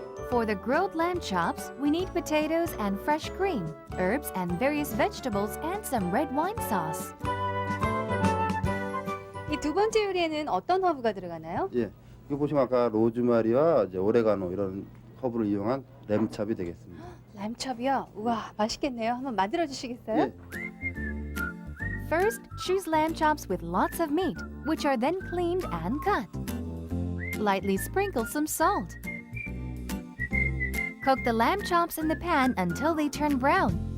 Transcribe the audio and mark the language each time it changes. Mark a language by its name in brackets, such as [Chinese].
[English] For the grilled lamb chops, we need potatoes and fresh cream, herbs and various vegetables, and some red wine sauce. [Korean] 이 두 번째 요리에는 어떤 허브가 들어가나요? 예, 이거 보시면 아까 로즈마리와 이제 오레가노 이런 허브를 이용한 램찹이 되겠습니다. 람첩이요? 우와, 맛있겠네요. 한번 만들어 주시겠어요? 예, [English] First, choose lamb chops with lots of meat, which are then cleaned and cut. Lightly sprinkle some salt. Cook the lamb chops in the pan until they turn brown.